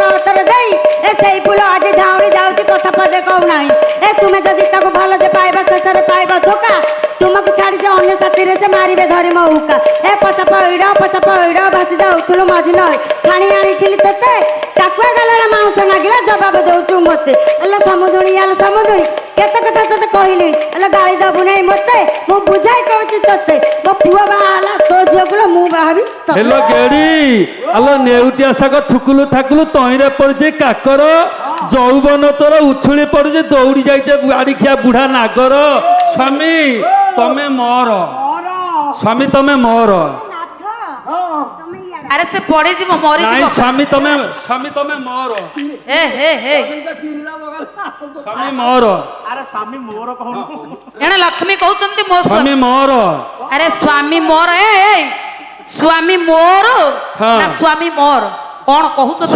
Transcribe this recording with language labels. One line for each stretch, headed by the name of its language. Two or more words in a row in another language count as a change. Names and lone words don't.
Odia: ଅତର ଦେଇ ଏ ସେଇ ଫୁଲ ଆଜି ଝାଉଁଳି ଯାଉଛି କଥା ପଦେ କହୁନାହିଁ ଏ ତୁମେ ଯଦି ତାକୁ ଭଲ ଯେ ପାଇବା ଶେଷରେ ପାଇବା ଧୋକା ତୁମକୁ ଛାଡ଼ି ଯେ ଅନ୍ୟ ସାଥିରେ ସେ ମାରିବେ ଧରି ମୋ ହୁକା ଏ ପଚା ପଇଡ଼ ଭାସି ଯାଉଥିଲୁ ମଝି ନଈ ଛାଣି ଆଣିଥିଲି ତତେ ଟାକୁଆ ଗାଲରେ ମାଉଁସ ନାଗିଲା ଜବାବ ଦଉଛୁ ମତେ ହେଲେ ସମୁଦୁଣି କେତେ କଥା ତତେ କହିଲି ହେଲେ ଗାଳି ଦବୁ ନାହିଁ ମତେ ମୁଁ ବୁଝାଇ କହୁଛି ତତେ ମୋ ପୁଅ ବାହା ହେଲା ତୋ ଝିଅକୁ ମୁଁ ବାହାବି ହେଲୋ ଗେଡି ଆଲୋ ନେଉଟିଆ ଶାଗ ଥୁକୁଲୁ ଥାକୁଲୁ ତଇଁରେ ପଡିଛି କାକର ଯୌବନ ତୋର ଉଛୁଳି ପଡୁଛି ଦୌଡ଼ି ଯାଇଛେ ଗାଡ଼ିଖିଆ ବୁଢା ନାଗର ସ୍ୱାମୀ ତମେ ମୋର ସ୍ୱାମୀ ତମେ ମୋର
Bangla: আরে সে পড়ে যাব মরি
Odia: ନାଇଁ
Bangla: যাব
Odia: ସ୍ୱାମୀ ତମେ ମୋର হে হে হে ସ୍ୱାମୀ ମୋର ଆରେ ସ୍ୱାମୀ ମୋର କହୁନୁ ଏଣେ ଲକ୍ଷ୍ମୀ କହୁଛନ୍ତି ମୋ ସ୍ୱାମୀ ମୋର ଆରେ ସ୍ୱାମୀ ମୋର ଏ ସ୍ୱାମୀ ମୋର ହଁ। ନା ସ୍ୱାମୀ ମୋର କଣ କହୁଛ ତମେ?